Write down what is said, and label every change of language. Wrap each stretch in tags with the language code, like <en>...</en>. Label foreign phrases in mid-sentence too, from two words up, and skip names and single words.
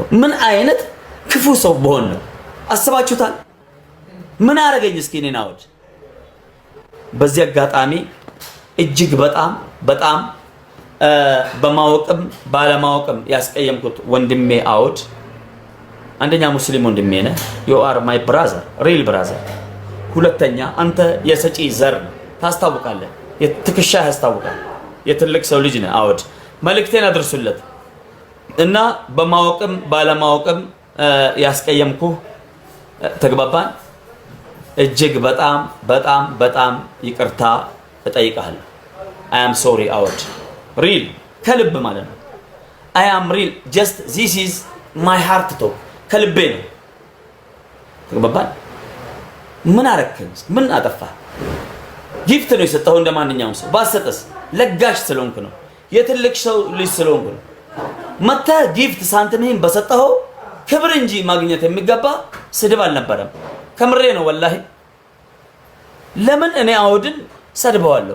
<am>ምን አይነት ክፉ ሰው በሆን ነው? አስባችሁታል? ምን አደረገኝ እስኪ እኔን አውድ? በዚህ አጋጣሚ እጅግ በጣም በማወቅም ባለማወቅም ያስቀየምኩት ወንድሜ አውድ፣ አንደኛ ሙስሊም ወንድሜ ነህ፣</am> <en>you are my brother real brother።</en> <am>ሁለተኛ አንተ የሰጪ ዘር ታስታውቃለህ፣ የትክሻ ያስታውቃል፣ የትልቅ ሰው ልጅ ነህ አውድ። መልእክቴን አድርሱለት እና በማወቅም ባለማወቅም ያስቀየምኩ ተግባባን። እጅግ በጣም ይቅርታ እጠይቃለሁ።</am> <en>I am sorry</en> <am>አውድ ሪል ከልብ ማለት ነው።</am> <en>I am real just this is my heart talk</en> <am>ከልቤ ነው። ተግባባን። ምን አረከኝ? ምን አጠፋ? ጊፍት ነው የሰጠው እንደማንኛውም ሰው። ባሰጠስ ለጋሽ ስለሆንክ ነው፣ የትልቅ ሰው ልጅ ስለሆንክ ነው። መተ ጊፍት ሳንቲምህን በሰጠው ክብር እንጂ ማግኘት የሚገባ ስድብ አልነበረም። ከምሬ ነው ወላሂ። ለምን እኔ አውድን ሰድበዋለሁ?</am>